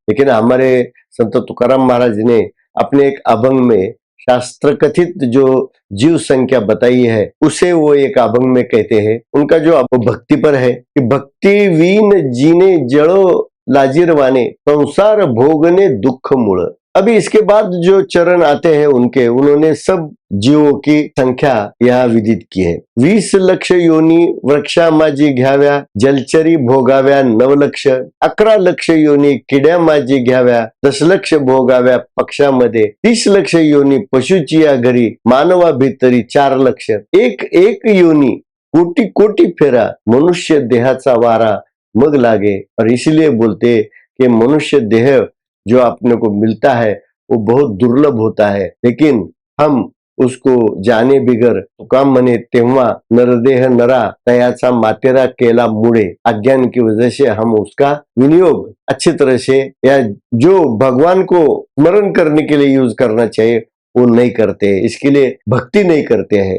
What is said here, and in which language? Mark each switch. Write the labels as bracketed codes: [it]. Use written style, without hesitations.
[hi] लेकिन हमारे संत तुकाराम महाराज ने अपने एक अभंग में शास्त्र कथित जो जीव संख्या बताई है उसे वो एक अभंग में कहते हैं। उनका जो भक्ति पर है कि [mr] भक्ति वीन जीने जड़ो लाजिरवाने, संसार भोगने दुख मूल। [hi] अभी इसके बाद जो चरण आते हैं उनके, उन्होंने सब जीवों की संख्या यहाँ विदित की है। [mr] 20 लाख योनी वृक्षा माझी घ्याव्या, जलचरी भोगाव्या 9 लाख, 11 लाख योनी किड्या माझी घ्याव्या, 10 लाख भोगाव्या पक्षामध्ये, 30 लाख योनी पशुची या घरी, मानवा भीतरी 4 लाख, एक एक योनी कोटी कोटी फेरा, मनुष्य देहाचा वारा मग लागे। [hi] और इसलिए बोलते कि मनुष्य देह जो अपने को मिलता है वो बहुत दुर्लभ होता है, लेकिन हम उसको जाने बिगर [mr] तुका म्हणे तेव्हा नरदेह नरा तयाचा मातेरा केला मुड़े। [hi] अज्ञान की वजह से हम उसका विनियोग अच्छी तरह से या जो भगवान को स्मरण करने के लिए यूज करना चाहिए वो नहीं करते, इसके लिए भक्ति नहीं करते हैं।